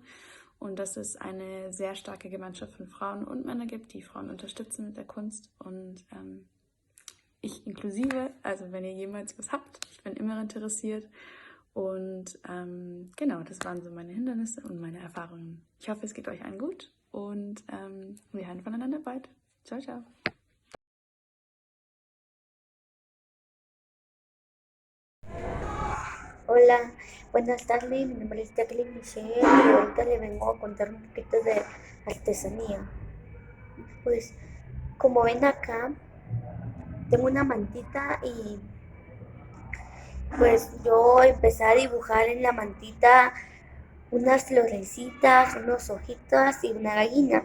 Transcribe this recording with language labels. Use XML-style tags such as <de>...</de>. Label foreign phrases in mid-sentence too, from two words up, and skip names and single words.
<de>Und dass es eine sehr starke Gemeinschaft von Frauen und Männern gibt, die Frauen unterstützen mit der Kunst. Und ich inklusive, also wenn ihr jemals was habt, ich bin immer interessiert. Und genau, das waren so meine Hindernisse und meine Erfahrungen. Ich hoffe, es geht euch allen gut und wir hören voneinander bald.</de> <it>Ciao, ciao.</it> <es>Hola, buenas tardes, mi nombre es Jacqueline Michelle y ahorita le vengo a contar un poquito de artesanía. Pues como ven acá, tengo una mantita y pues yo empecé a dibujar en la mantita unas florecitas, unos ojitos y una gallina.</es>